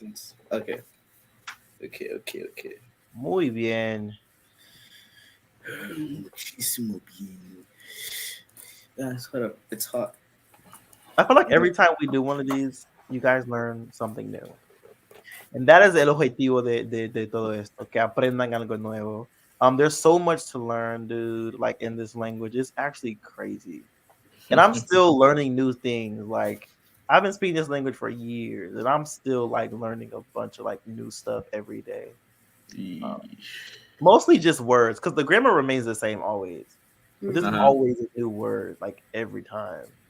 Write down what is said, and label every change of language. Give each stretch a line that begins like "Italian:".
English: makes sense. Okay, okay.
Spanish: muy bien. Muchísimo bien.
English: Guys, hold up. It's hot. I feel like every time we do one of these, you guys learn something new. And that is
Spanish: el objetivo de todo esto, que aprendan algo nuevo.
English: There's so much to learn, dude, like in this language. It's actually crazy. And I'm still learning new things. Like I've been speaking this language for years, and I'm still like learning a bunch of like new stuff every day. Mostly just words, because the grammar remains the same always. But there's always a new word, like every time.